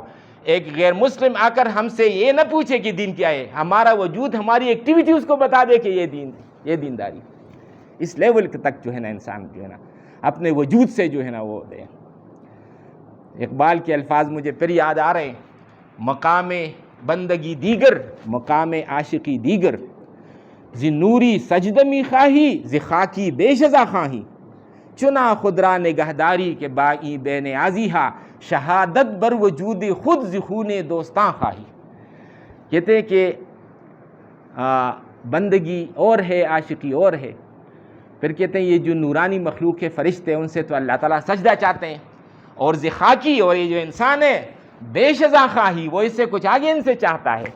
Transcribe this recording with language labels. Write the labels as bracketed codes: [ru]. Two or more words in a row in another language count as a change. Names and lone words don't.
[ur] ایک غیر مسلم آ کر ہم سے یہ نہ پوچھے کہ دین کیا ہے، ہمارا وجود، ہماری ایکٹیویٹی اس کو بتا دے کہ یہ دینداری. اس لیول تک جو ہے نا انسان جو ہے نا اپنے وجود سے جو ہے نا وہ دے. اقبال کے الفاظ مجھے پھر یاد آ رہے ہیں، [fa] مقام بندگی دیگر مقام عاشقی دیگر، زی نوری سجدمی خواہی زی خاکی بے شزا خواہی، چنا خود را نگہداری کے بائی بے نیازی ہا، شہادت بر وجود خود زی خون دوستاں خواہی. [ur] کہتے ہیں کہ بندگی اور ہے، عاشقی اور ہے. پھر کہتے ہیں یہ جو نورانی مخلوق کے فرشتے ان سے تو اللہ تعالیٰ سجدہ چاہتے ہیں، اور [fa] زی خاکی [ur] اور یہ جو انسان ہے [fa] بے شزا خواہی [ur] وہ اس سے کچھ آگے ان سے چاہتا ہے.